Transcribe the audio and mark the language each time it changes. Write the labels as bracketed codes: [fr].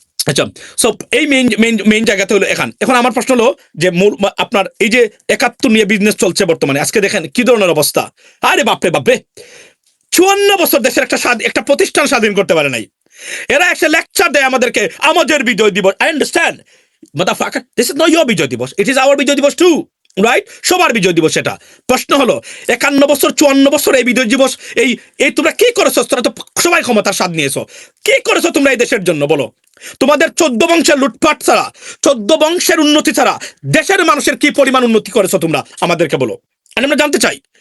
[bn] আচ্ছা, সো এই মেইন জায়গাতে হলো এখন আমার প্রশ্ন হলো যে আপনার এই যে 71 নিয়ে বিজনেস চলছে বর্তমানে, আজকে দেখেন কি ধরনের অবস্থা। আরে বাপরে 54 বছর দেশের একটা প্রতিষ্ঠান স্বাধীন করতে পারে নাই। এরা একটা লেকচার দেয় আমাদেরকে, আমাদের বিজয় দিবস। [en] I understand, motherfucker, this is not your Bijoy Dibosh, it is our Bijoy Dibosh too, right? [bn] সবার বিজয় দিবস এটা। প্রশ্ন হলো 51 বছর 54 বছর এই বিজয় দিবস, এই তোমরা কি করেছো? তোমরা তো সবাই ক্ষমতার স্বাদ নিয়েছো, কি করেছো তোমরা এই দেশের জন্য বলো? তোমাদের 14 বংশের লুটপাট ছাড়া, 14 বংশের উন্নতি ছাড়া দেশের মানুষের কি পরিমাণ উন্নতি করেছো তোমরা আমাদেরকে বলো। আমরা জানতে চাই।